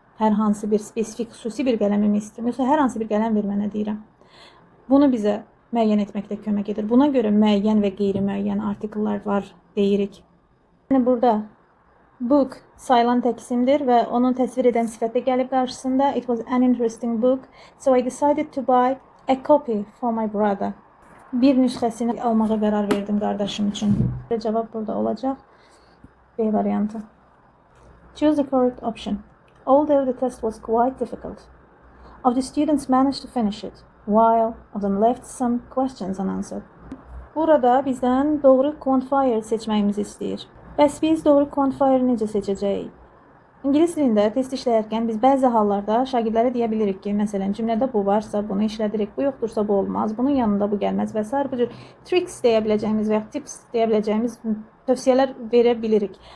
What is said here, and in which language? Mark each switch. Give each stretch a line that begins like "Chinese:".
Azerbaijani: Hər hansı bir spesifik, xüsusi bir qələmimi istəyirəm. Yoxsa hər hansı bir qələm ver mənə deyirəm. Bunu bizə müəyyən etməkdə kömək edir. Buna görə müəyyən və qeyri-müəyyən artikellər var deyirik. Yəni, burada book sayılan təksimdir və onun təsvir edən sifətə gəlib qarşısında.
English: It was an interesting book, so I decided to buy a copy for my brother.
Azerbaijani: Bir nüsxəsini almağa qərar verdim qardaşım üçün. Cavab burada olacaq. B variantı.
English: Choose the correct option. Although the test was quite difficult, of the students managed to finish it, while of them left some questions unanswered.
Azerbaijani: Burada bizdən doğru quantifier seçməyimizi istəyir. Bəs biz doğru quantifier necə seçəcəyik? İngilis dilində test işləyərkən biz bəzi hallarda şagirdlərə deyə bilirik ki, məsələn, cümlədə bu varsa bunu işlədirik, bu yoxdursa bu olmaz, bunun yanında bu gəlməz və s. Bu cür tricks deyə biləcəyimiz və ya tips deyə biləcəyimiz tövsiyələr verə bilirik.